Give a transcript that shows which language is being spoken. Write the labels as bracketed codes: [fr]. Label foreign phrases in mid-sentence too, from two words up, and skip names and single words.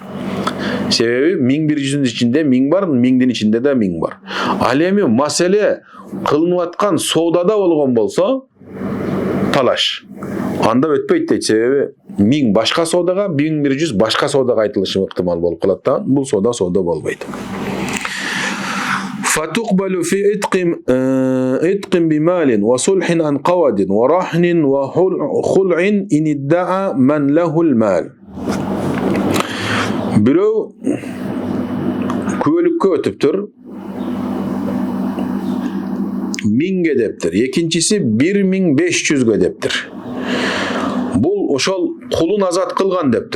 [ky] Себеби 1100'дүн ичинде 1000 бар, 1000'дин ичинде да 1000 бар. Ал эми маселе кылынып аткан соодада болгон болсо, талаш. Анда өтпөйт дейт. Себеби 1000 башка соодага, 1100 башка соодага айтылышы ыктымал болуп калат да. Бул соода болбойт. [ar] فتقبل في عتق بمال وصلح عن قود ورهن وخلع إن ادعى من له المال. [ky] Бирөө көөлүккө өтүптүр, 1000ге дептир. Экинчиси 1500ге дептир. Бул ошол кулун азат кылган дептир.